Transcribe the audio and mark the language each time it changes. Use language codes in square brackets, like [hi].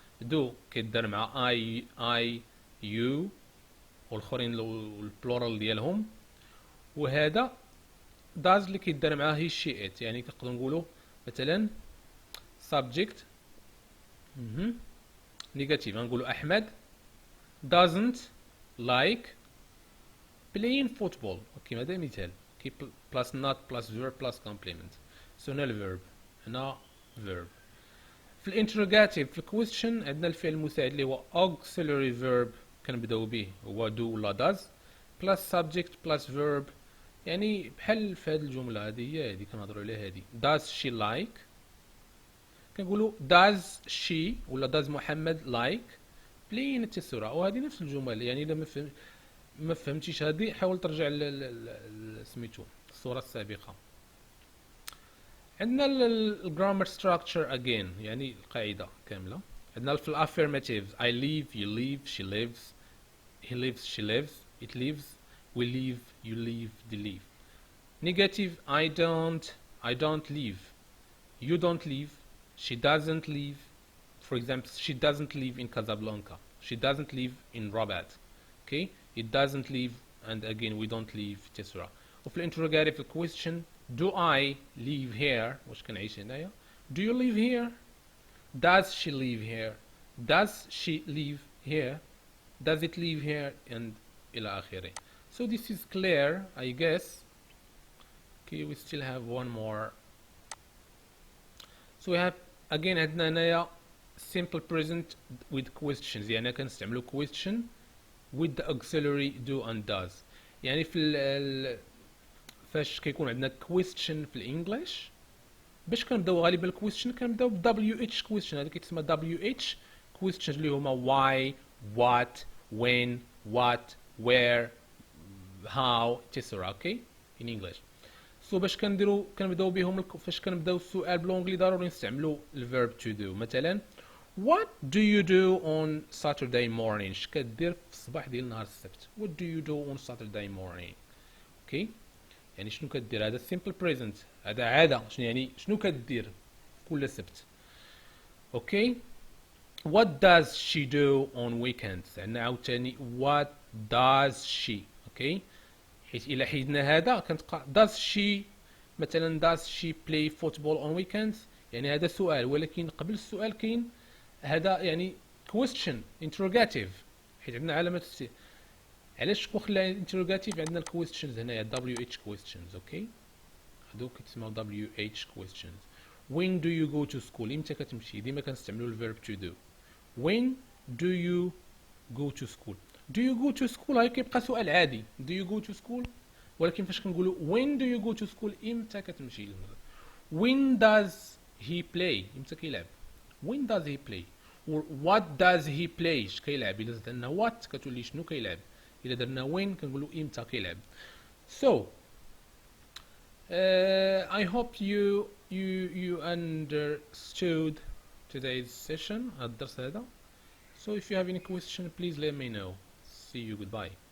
[ar] do كيدار مع I you والآخرين البلورال ديالهم، وهذا does اللي كيدار معاه هي she it. يعني كنقدروا نقولوا مثلا subject نيجاتيف غنقولوا أحمد [en] doesn't like playing football. [ar] اوكي هذا مثال كي plus not plus verb plus complement. so هنا الverb هنا verb. في الانتروجاتيف في الكويستشن عندنا الفعل المساعد اللي هو auxiliary verb كنبداو به هو do ولا does plus subject plus verb. يعني بحال في هذه الجمله هذه كنهضروا عليها هذه [en] does she like [ar] كنقولوا does she ولا does محمد like playing التسرع. وهذه نفس الجمل. يعني اذا ما فهمتيش هذه حاول ترجع سميتو الصوره السابقه. عندنا الجرامر ستراكشر again يعني القاعده كامله. عندنا في الافيرماتيفز [en] I live you live she lives he lives she lives it lives we live you live they live. Negative I don't live you don't live she doesn't live. For example she doesn't live in Casablanca she doesn't live in Rabat. okay it doesn't live and again we don't live etc. وفي الانتروجاتيف question do I live here [ar] واش كنعيش هنايا [en] do you live here does she live here does she live here does it live here and إلى آخره. so this is clear I guess. okay we still have one more. so we have again [ar] عندنا هنايا [en] simple present with questions [ar] يعني كنستعملوا [en] question with the auxiliary do and does. [ar] يعني في فاش كيكون عندنا question في الانجليش باش كنبداو غالبا الكويستشن كنبداو ب WH question. هذا كيتسمى WH questions اللي هما why what when what where how etc. [en] okay in English. [ar] so باش كنبداو بهم فاش كنبداو السؤال بالونجلي ضروري نستعملوا الverb to do. [en] مثلا what do you do on Saturday morning [ar] اش كدير في الصباح ديال نهار السبت [en] what do you do on Saturday morning. [ar] okay يعني شنو كدير. هذا simple present هذا عاده شنو يعني شنو كدير كل سبت. اوكي. [en] what does she do on weekends؟ [ar] عندنا عاوتاني [en] what does she. [ar] اوكي، حيت الى حيدنا هذا كنتبقى does she مثلا [en] does she play football on weekends، [ar] يعني هذا سؤال، ولكن قبل السؤال كاين هذا يعني question interrogative، حيت عندنا علامة استفهام. علاش خلينا interrogative؟ عندنا الكويستشنز هنايا WH questions. اوكي، هادو كيتسموا WH questions. [en] when do you go to school؟ [ar] امتى كتمشي؟ ديما كنستعملوا الفيرب [en] to do. when do you go to school؟ do you go to school [ar] هاي كيبقى سؤال عادي [en] do you go to school، [ar] ولكن فاش كنقولوا [en] when do you go to school [ar] امتى كتمشي للمدرسة. [en] when does he play؟ [ar] امتى كيلعب. [en] when does he play؟ or what does he play؟ [ar] اش كيلعب. الا زدنا what كتولي شنو كيلعب، الا درنا when كنقولوا امتى كيلعب. [en] so I hope you understood today's session, [ar] الدرس هذا. [en] So if you have any question please let me know. See you, goodbye.